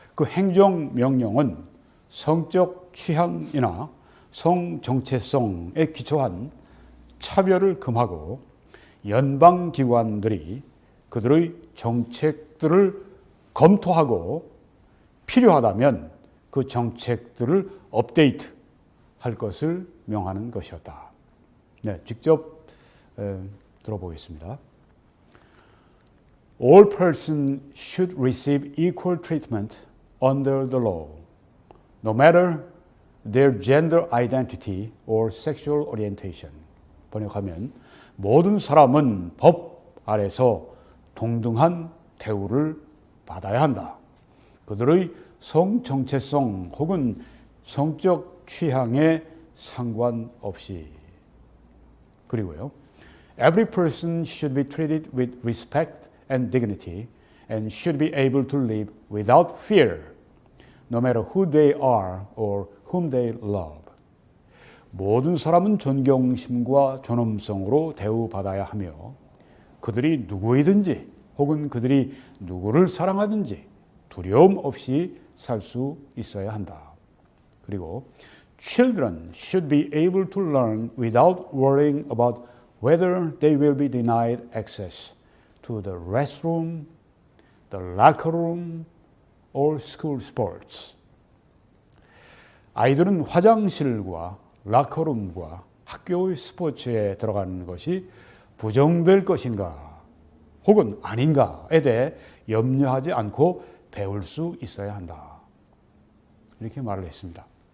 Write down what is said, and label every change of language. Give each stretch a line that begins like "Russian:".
Korean: 그 행정명령은 성적 취향이나 성정체성에 기초한 차별을 금하고 연방기관들이 그들의 정책들을 검토하고 필요하다면 그 정책들을 업데이트할 것을 명하는 것이었다. 직접 들어보겠습니다.
English: All persons should receive equal treatment under the law, no matter their gender identity or sexual orientation.
Korean: 번역하면 모든 사람은 법 아래서 동등한 대우를 받아야 한다. 그들의 성정체성 혹은 성적 취향에 상관없이. 그리고요.
English: Every person should be treated with respect and dignity and should be able to live without fear, no matter who they are or whom they love.
Korean: 모든 사람은 존경심과 존엄성으로 대우받아야 하며 그들이 누구이든지 혹은 그들이 누구를 사랑하든지 두려움 없이 살 수 있어야 한다.
English: 그리고 Children should be able to learn without worrying about whether they will be denied access to the restroom, the locker room, or school sports.
Korean: 아이들은 화장실과 라커룸과 학교의 스포츠에 들어가는 것이 부정될 것인가 혹은 아닌가에 대해 염려하지 않고 배울 수 있어야 한다. 이렇게 말을 했습니다.